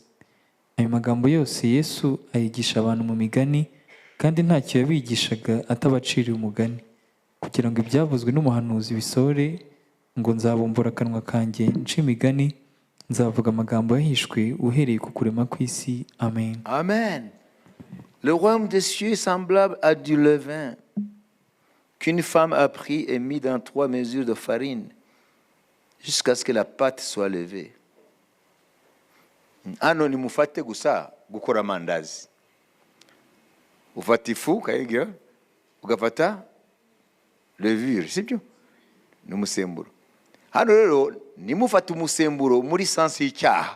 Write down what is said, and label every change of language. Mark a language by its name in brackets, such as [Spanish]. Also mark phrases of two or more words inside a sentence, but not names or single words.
[Kinyarwanda] Ayo magambo yose Yesu ayigisha abantu mu migani, kandi ntacyo yabigishaga atabaciriye umugani, kugira ngo ibyavuzwe n'umuhanuzi bisohore, ngo nzabumbura akanwa kanjye nce imigani, nzavuga amagambo yahishwe uhereye ku kurema kw'isi. Amen. Amen. [French] Le royaume des cieux est semblable à du levain qu'une femme a pris et mis dans 3 mesures de farine jusqu'à ce que la pâte soit levée. [Kinyarwanda] Hano nimufate gusa gukora amandazi. Ufata ifu ukayigira, ugafata levure, sibyo? N'umusemburo. Hano rero nimufate umusemburo muri sense y'icyaha.